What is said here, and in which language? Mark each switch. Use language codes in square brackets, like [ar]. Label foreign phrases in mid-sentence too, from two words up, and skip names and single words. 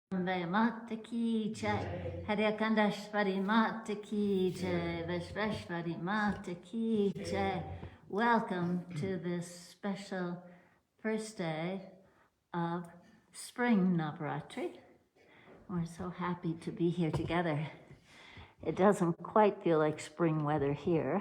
[hi] माता की जय, हैड़ाखंडी माता की जय, विश्वेश्वरी माता की जय. [en] Welcome to this special first day of spring Navratri. We're so happy to be here together. It doesn't quite feel like spring weather here.